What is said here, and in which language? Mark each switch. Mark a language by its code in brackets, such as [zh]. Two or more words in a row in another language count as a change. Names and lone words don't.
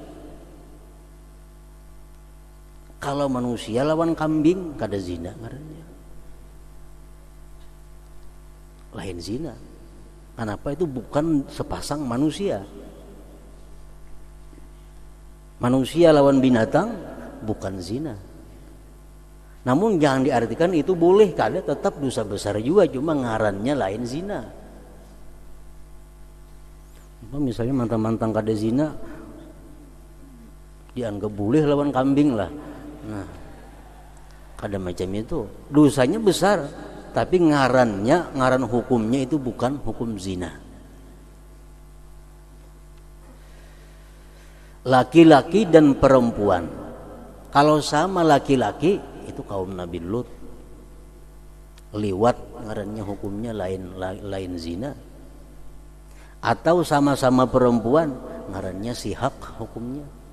[bjn] Kalau manusia lawan kambing kada zina ngarannya, lain zina. Kenapa? Itu bukan sepasang manusia. Manusia lawan binatang bukan zina. Namun jangan diartikan itu boleh, kada, tetap dosa besar juga, cuma ngarannya lain zina. Misalnya mantang-mantang kada zina dianggap boleh lawan kambing lah. Nah, kada macam itu. Dosanya besar, tapi ngaran hukumnya itu bukan hukum zina. laki-laki dan perempuan. Kalau sama laki-laki itu kaum Nabi Lut, liwat ngarannya hukumnya lain zina. Atau sama-sama perempuan ngarannya sihak hukumnya.